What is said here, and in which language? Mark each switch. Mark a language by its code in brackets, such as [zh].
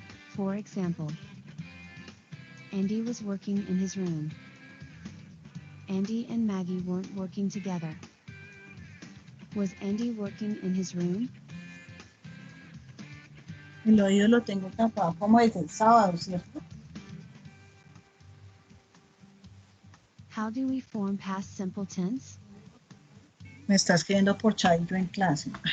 [en] For example, Andy was working in his room. Andy and Maggie weren't working together. Was Andy working in his room? [es] El oído lo tengo tapado como desde el sábado, ¿cierto? [en] How do we form past simple tense? [es] Me está escribiendo por chat yo en clase.